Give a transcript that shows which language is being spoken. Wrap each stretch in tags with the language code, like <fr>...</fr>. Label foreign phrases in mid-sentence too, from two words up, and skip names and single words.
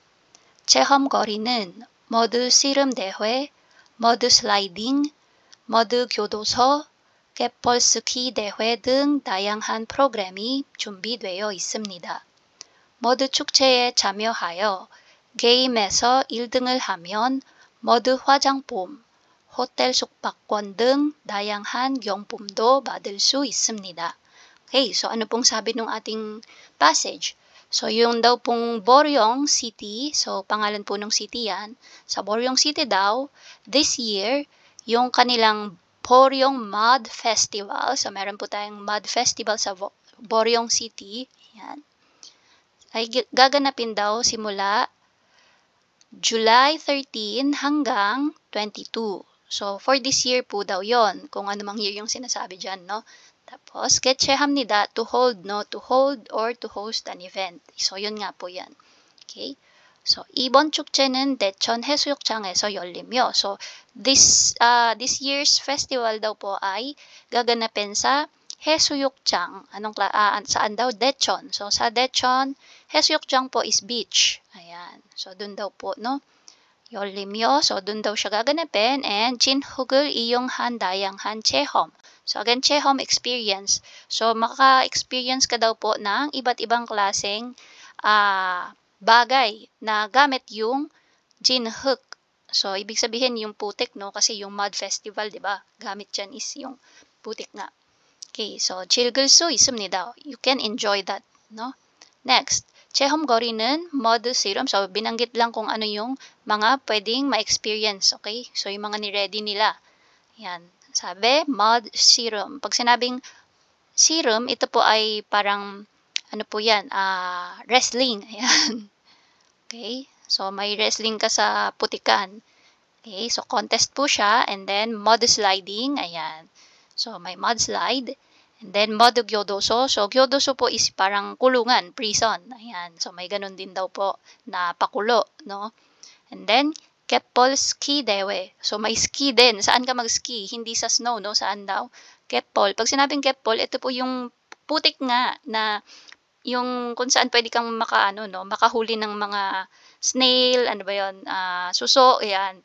<ko>체험 거리는 머드 씨름 대회, 머드 슬라이딩, 머드 교도소, 갯벌스키 대회 등 다양한 프로그램이 준비되어 있습니다. 머드 축제에 참여하여 게임에서 1등을 하면 머드 화장품, 호텔 숙박권 등 다양한 경품도 받을 수 있습니다.</ko> <en>Okay, so</en> <tl>ano pong sabi ng ating passage? So yung daw pong Boryong City, so pangalan po ng city yan, sa Boryong City daw,</tl> <en>this year,</en> <tl>yung kanilang Boryong Mud Festival. So, meron po tayong Mud Festival sa Boryong City. Yan. Ay gaganapin daw simula July 13 hanggang 22. So,</tl> <en>for this year</en> <tl>po daw yon. Kung ano mang year yung sinasabi dyan, no? Tapos,</tl> <ko>개최합니다.</ko> <en>To hold, no? To hold or to host an event.</en> <tl>So, yun nga po yan. Okay? So,</tl> <ko>이번 축제는 대천 해수욕장에서 열리며,</ko> <tl>so,</tl> <en>this year's festival</en> <tl>daw po ay gaganapin sa 해수욕장. Saan daw? Daecheon. So, sa Daecheon, 해수욕장 po is beach. Ayan. So, dun daw po, no? 열리며, so, dun daw siya gaganapin, and</tl> <ko>진흙을 이용한 다양한 체험.</ko> <tl>So, again, 체험 experience. So, maka-experience ka daw po ng iba't ibang klaseng bagay na gamit yung 진흙. So, ibig sabihin yung putik, no? Kasi yung</tl> <en>mud festival,</en> <tl>di ba? Gamit dyan is yung putik nga. Okay, so,</tl> <ko>즐길 수 있습니다.</ko> <en>You can enjoy that, no? Next, 체험거리는 mud serum.</en> <tl>So, binanggit lang kung ano yung mga pwedeng ma-experience, okay? So, yung mga ni-ready nila. Yan. Sabi,</tl> <en>mud serum.</en> <tl>Pag sinabing serum, ito po ay parang ano po yan? Wrestling. Ayan. Okay? So, may wrestling ka sa putikan. Okay? So, contest po siya.</tl> <en>And then, mud sliding.</en> <tl>Ayan. So, may</tl> <en>mud slide. And then, mud gyodoso.</en> <tl>So, gyodoso po is parang kulungan, prison. Ayan. So, may ganun din daw po na pakulo. No?</tl> <en>And then,</en> <ko>갯벌 ski 대회.</ko> <tl>So, may ski din. Saan ka mag-ski? Hindi sa snow, no? Saan daw? 갯벌. Pag sinabing 갯벌, ito po yung putik nga na yung kung saan pwede kang makahuli ng mga snail, ano ba yun, suso, ayan.</tl>